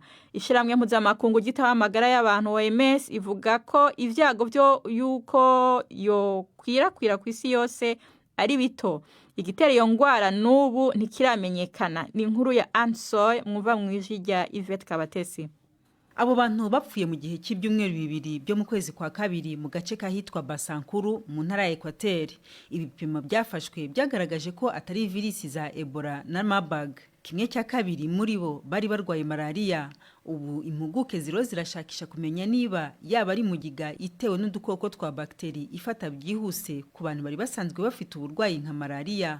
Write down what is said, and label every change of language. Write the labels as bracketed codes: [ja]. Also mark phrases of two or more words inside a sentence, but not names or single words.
[rn] Ishiramwe mpuzamakungu gitaho amagara y'abantu OMS ivuga ko ivyago byo yuko yo kwirakwira ku isi yose ari bito. Igitera iyo ngwara n'ubu ntikiramenyekana. Ni inkuru ya Ansoy mwumva mwijwi rya Yvette Kabatesi. Abo bantu bapfuye mu gihe cy'ibyumweru 2 byo mu kwezi kwa kabiri mu gace kahitwa Basankuru mu ntara ya Equateur. Ibipimo byafashwe byagaragaje ko atari virisi za Ebola na Marburg. 1/2 muri bo bari barwaye malariya. Ubu impuguke zirashakisha kumenya niba yaba ari mugiga itewe n'udukoko twa bakteri ifata byihuse ku bantu bari basanzwe bafite uburwayi nka malariya.